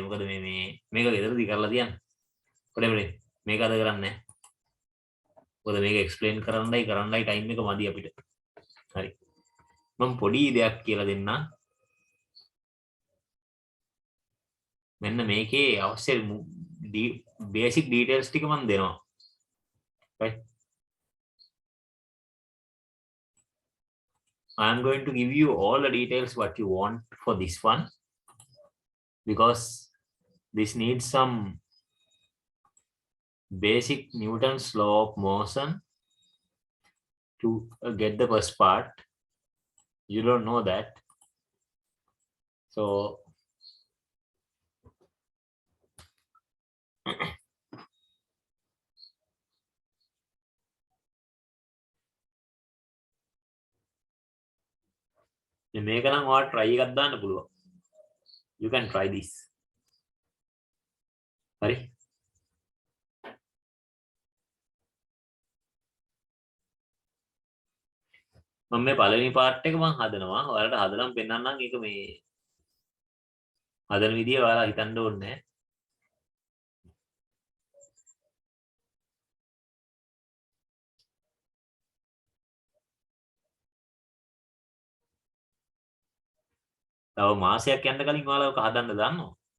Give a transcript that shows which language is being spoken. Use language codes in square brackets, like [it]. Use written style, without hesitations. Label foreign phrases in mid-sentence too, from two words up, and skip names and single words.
[si] මොකද මේක ගෙදරදී කරලා තියන්න. පොඩේ මේක අද කරන්නේ නැහැ. මොකද මේක explain කරන්නයි time එක මදි අපිට. හරි. මම පොඩි දෙයක් කියලා දෙන්නම්. මෙන්න මේකේ අවශ්‍ය [en] basic details [si] ටික මම දෙනවා. right? [en] I am going to give you all the details what you want for this one because this needs some basic Newton's law of motion to get the first part. You don't know that. So [si] මේක නම් ඔයාලා try එකක් දාන්න පුළුවන්. [en] You can try this. [si] හරි. මම මේ පළවෙනි part එක මම හදනවා. ඔයාලට හදලම පෙන්නන්නම්. ඒක මේ හදන විදිය ඔයාලා හිතන්න ඕනේ නැහැ. තව මාසයක් යන්න කලින් ඔයාලා ඔක හදන්න දන්නවා.